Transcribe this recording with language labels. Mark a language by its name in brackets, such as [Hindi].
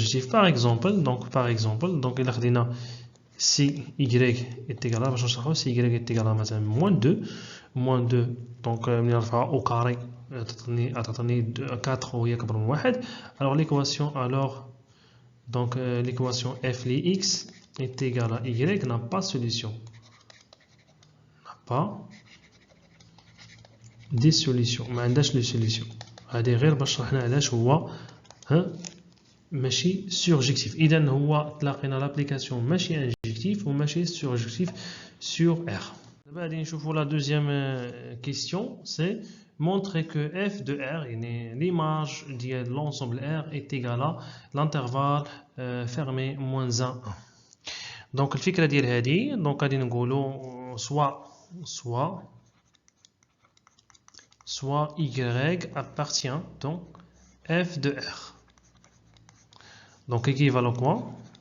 [French] Par exemple donc il a si y est égal à si y est égal à moins 2 donc au carré تعطيني 4 وهي أكبر من 1. alors l'équation f de x est égale à y n'a pas de solution, des solutions ما عندهاش لي سوليسيون. [Arabic] هذه غير باش شرحنا علاش هو ماشي سورجيكتيف. اذا هو تلاقينا لابليكاسيون ماشي انجكتيف وماشي سورجيكتيف sur R. [French] دابا غادي نشوفوا لا دوزيام كيستيون سي montrer que f de R, l'image de l'ensemble R est égale à l'intervalle fermé moins 1. Donc الفكرة ديال هذه donc غادي نقولوا soit y appartient donc f de R. Donc équivalent quoi?